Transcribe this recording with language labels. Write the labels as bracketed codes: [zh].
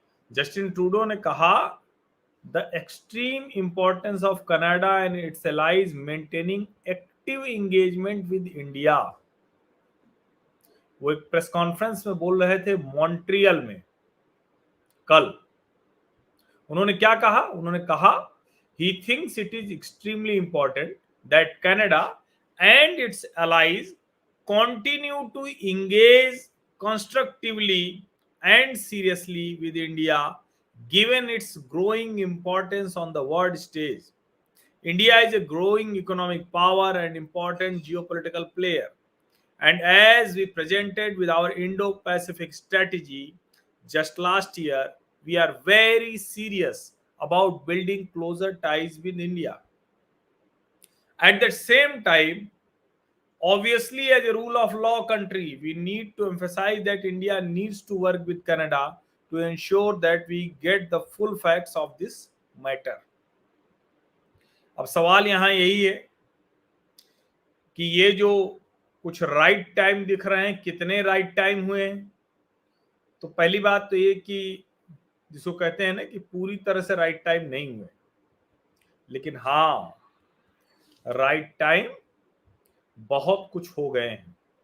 [hi] Justin Trudeau ने कहा [en] The extreme importance of Canada and its allies maintaining active engagement with India. [hi] वो एक press conference में बोल रहे थे मॉन्ट्रियल में कल। उन्होंने क्या कहा? उन्होंने कहा [en] He thinks it is extremely important that Canada and its allies continue to engage constructively and seriously with India given its growing importance on the world stage. India is a growing economic power and important geopolitical player, and as we presented with our Indo-Pacific strategy just last year, we are very serious about building closer ties with India. At the same time, obviously, as a rule of law country, we need to emphasize that India needs to work with Canada to ensure that we get the full facts of this matter. [hi] अब सवाल यहां यही है कि ये जो कुछ right time दिख रहे हैं, कितने राइट टाइम हुए हैं? तो पहली बात तो ये कि जिसको कहते हैं ना कि पूरी तरह से राइट टाइम नहीं हुए, लेकिन हाँ राइट टाइम बहुत कुछ हो गए हैं।